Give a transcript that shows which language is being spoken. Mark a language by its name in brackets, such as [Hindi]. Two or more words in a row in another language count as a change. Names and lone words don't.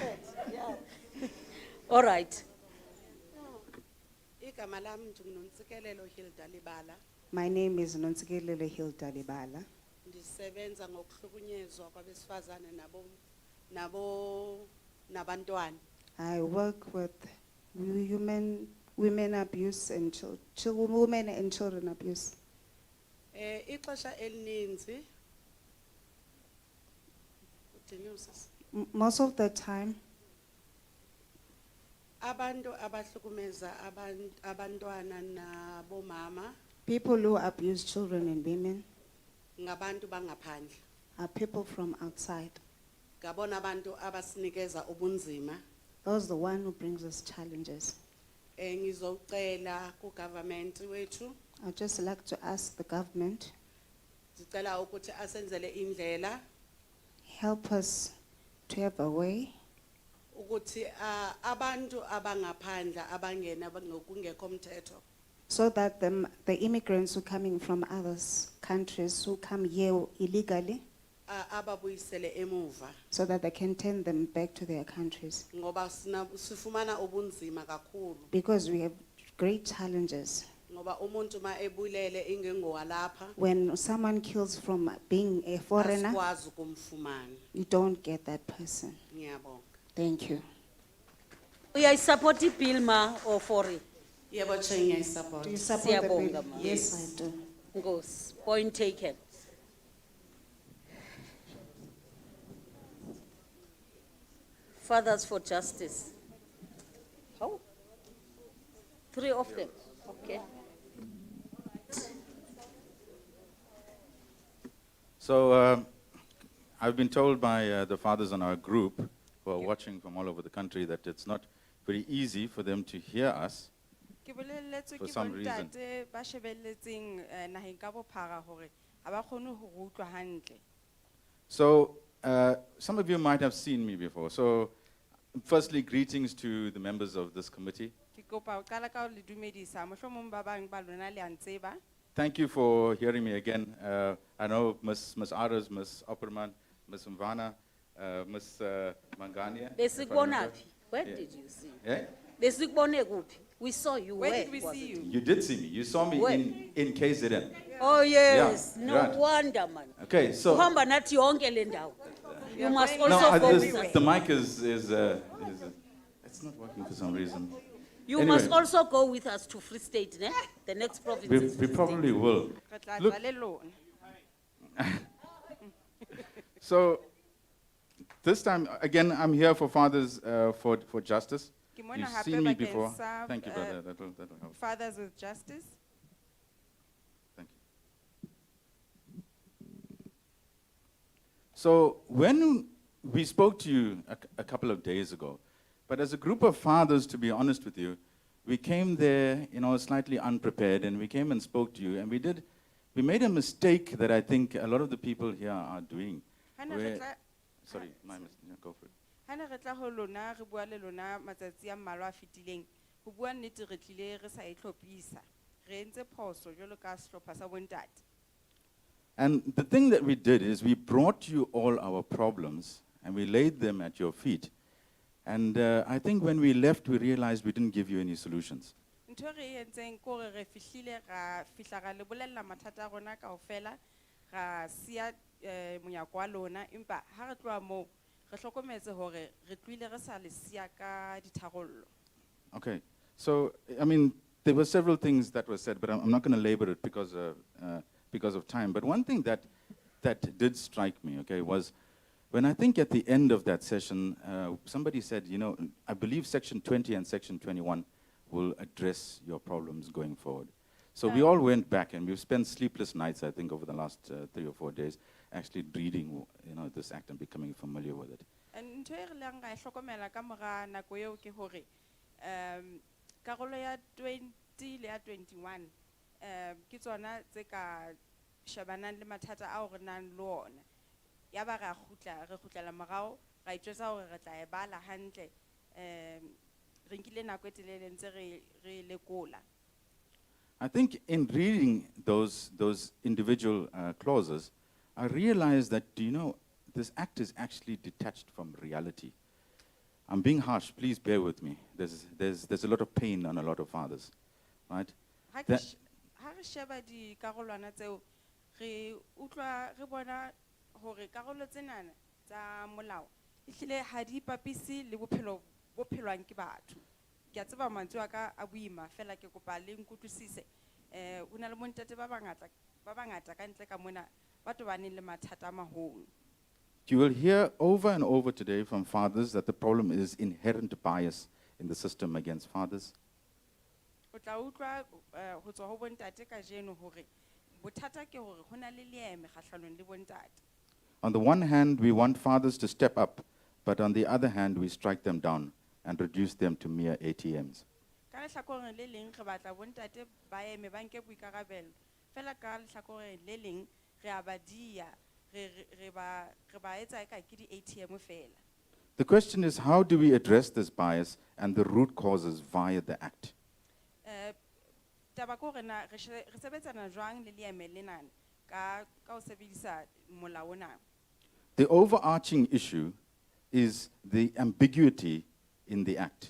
[English] All right. [Zulu] Igama lami nginontsikelelo Hilda Libala. [English] My name is Nontsikelele Hilda Libala. [Xhosa] Ndisebenza ngokuhlukunyezwa kwabesifazane nabantwana. [English] I work with women abuse and women and children abuse. [Xhosa] Ixesha elininzi [English] Most of the time, [Zulu] abantu abahlukumeza abantwana nabomama [English] people who abuse children and women [Zulu] ngabantu bangaphandle. [English] are people from outside. [Zulu] Ngabona abantu abasinikeza ubunzima. [English] Those are the one who brings us challenges. [Zulu] Ngizocela ku government wethu. [English] I'd just like to ask the government, [Zulu] Sicela ukuthi asenzele indlela [English] help us to have a way [Zulu] ukuthi abantu abangaphandle abangena ngokungekho mthetho [English] so that the immigrants who are coming from other countries who come here illegally, [Zulu] ababuyisele emuva [English] so that they can turn them back to their countries. [Xhosa] ngoba sifumana ubunzima kakhulu [English] Because we have great challenges. [Zulu] ngoba umuntu ma ebulele ingengowalapha [English] When someone kills from being a foreigner, [Xhosa] asikwazi ukumfumana. [English] you don't get that person. [Zulu] Ngiyabonga. [English] Thank you. [Zulu] Uyayisupport i-bill ma [English] or for it? [Zulu] Yebo Chair, ngiyayisupport. [English] Do you support the [Zulu] Siyabonga, [English] bill? [Zulu] ma. [English] Yes, I do. Ngosi, point taken. Fathers for Justice. How? 3 of them, okay. So I've been told by the fathers in our group who are watching from all over the country that it's not very easy for them to hear us [Southern Sotho] Ke bolelletswe [English] for [Southern Sotho] ke [English] some reason. [Southern Sotho] bontate ba shebelletseng naheng ka bophara hore ha ba kgone ho re utlwa hantle. [English] So some of you might have seen me before. So firstly, greetings to the members of this committee. [Southern Sotho] Ke kopa ho qala ka ho le dumedisa, mohlomong ba bang ba lona le a ntseba. [English] Thank you for hearing me again. I know Ms. Aras, Ms. Opperman, Ms. Mvana, Ms. Mangania. if I remember. [Zulu] Besikubonaphi? Where [English] Yeah. did you see? Yeah? [Zulu] Besikubone kuphi? [English] We saw you. Where Where did we was see it? you? You did see me. You saw me Where? in KZN. Oh yes, Yeah, no right. wonder man. Okay, so [Zulu] Uhamba nathi yonke le ndawo. [English] You must going also no, go with us. the mic is it's not working for some reason. You Anyway. must also go with us to Free State, ne? The next province We, is we Free probably State. will. [Southern Sotho] Re tla [English] Look, [Southern Sotho] tswa le lona. [English] so this time again, I'm here for fathers for justice. [Southern Sotho] Ke mona [English] You've [Southern Sotho] hape [English] seen me [Southern Sotho] bakeng [English] before. sa, Thank you, brother. That'll help. Fathers with Justice. Thank you. So when we spoke to you a couple of days ago, but as a group of fathers, to be honest with you, we came there, slightly unprepared, and we came and spoke to you, and we made a mistake that I think a lot of the people here are doing. [Southern Sotho] Hana [English] where- [Southern Sotho] re tla- [English] Sorry, my mistake. Yeah, go for it. [Southern Sotho] ha ne re tla ho lona re bua le lona matsatsi a mmalwa a fetileng, ho bua nnete re tlile re sa e tlhophisa. Re entse phoso jwalo ka sehlopha sa bontate. [English] And the thing that we did is we brought you all our problems and we laid them at your feet. And I think when we left, we realized we didn't give you any solutions. [Southern Sotho] Ntho e re e entseng ke hore re fihlile ra fihla ra le bolella mathata a rona kaofela, ra siya monyako wa lona, empa ha re tloha moo re hlokometse hore re tlohile re sa le siya ka ditharollo. [English] Okay, so, I mean, there were several things that were said, but I'm not going to labor it because of time. But one thing that did strike me, okay, was when I think at the end of that session, somebody said, I believe Section 20 and Section 21 will address your problems going forward. So we all went back and we've spent sleepless nights, I think, over the last 3 or 4 days, actually reading, this act and becoming familiar with it. [Southern Sotho] And ntho e re leng ra e hlokomela ka mora nako eo ke hore karolo ya 20 le ya 21 ke tsona tse ka shebanang le mathata ao re nang le ona. Ya ba re kgutlela morao ra itjwetsa hore re tla e bala hantle re nkile nako e telele ntse re lekola. [English] I think in reading those individual clauses, I realized that, this act is actually detached from reality. I'm being harsh, please bear with me. There's a lot of pain on a lot of fathers, right? [Southern Sotho] Ha [English] That- [Southern Sotho] re sheba di karolwana tseo re utlwa re bona hore karolo tsenana tsa molao ehlile ha di ipapise le bophelo bo phelwang ke batho. Ke a tseba mantswe a ka a boima fela ke kopa le nkutlwisise ho na le bontate ba bangata ka ntle ka mona ba tobaneng le mathata a maholo. [English] You will hear over and over today from fathers that the problem is inherent bias in the system against fathers. [Southern Sotho] O tla utlwa ho tswa ho bontate ka jeno hore bothata ke hore ho na le leeme kgahlanong le bontate. [English] On the one hand, we want fathers to step up, but on the other hand, we strike them down and reduce them to mere ATMs. [Southern Sotho] Ka lehlakoreng le leng re batla bontate ba eme ba nke boikarabelo fela ka lehlakoreng le leng re a ba dia re ba etsa eka ke di-ATM fela. [English] The question is, how do we address this bias and the root causes via the act? [Southern Sotho] Taba ke hore na re sebetsana jwang le leeme lenana ka ho sebedisa molao ona. [English] The overarching issue is the ambiguity in the act,